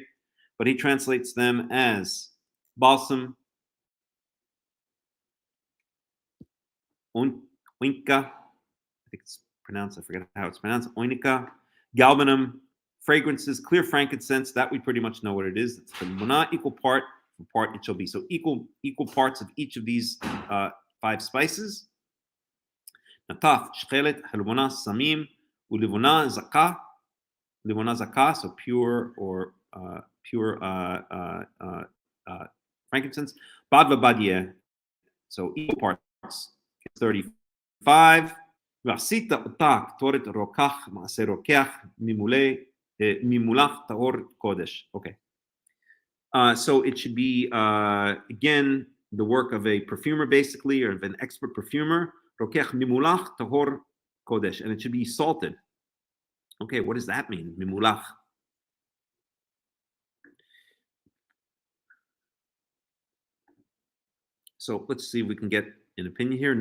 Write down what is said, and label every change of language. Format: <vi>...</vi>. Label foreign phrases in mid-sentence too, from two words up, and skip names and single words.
<en>But he translates them as balsam, oinka, I think it's pronounced, I forget how it's pronounced, oinica, galbanum, fragrances, clear frankincense, that we pretty much know what it is. It's the munah, equal part it shall be. So equal parts of each of these 5 spices.</en> <he>נטף, שחלת, חלבנה, סמים, ולבונה, זכה. לבונה זכה,</he> <en>so pure frankincense.</en> <he>בד בבד יהיה,</he> <en>so equal parts. 35.</en> <he>ועשית אותה קטורת רוקח, מעשה רוקח, ממולח טהור קודש.</he> <en>Okay. So it should be, again, the work of a perfumer, basically, or of an expert perfumer.</en> <he>רוקח ממולח טהור קודש,</he> <en>and it should be salted. Okay, what does that mean? Mimulach. So let's see if we can get an opinion here.</en>